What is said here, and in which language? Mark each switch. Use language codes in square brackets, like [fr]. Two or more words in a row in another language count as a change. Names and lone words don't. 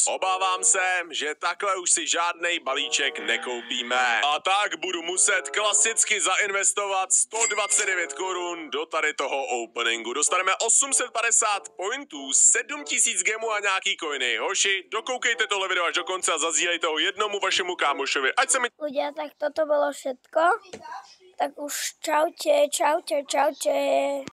[cs] Obávám se, že takhle už si žádnej balíček nekoupíme. A tak budu muset klasicky zainvestovat 129 korun do tady toho openingu. Dostaneme 850 pointů, 7000 gemů a nějaký coiny. Hoši, dokoukejte tohle video až do konce a zazdílejte ho jednomu vašemu kámošovi. Ať se mi... [sk] Ľudia, tak toto bolo všetko. Tak už čaute.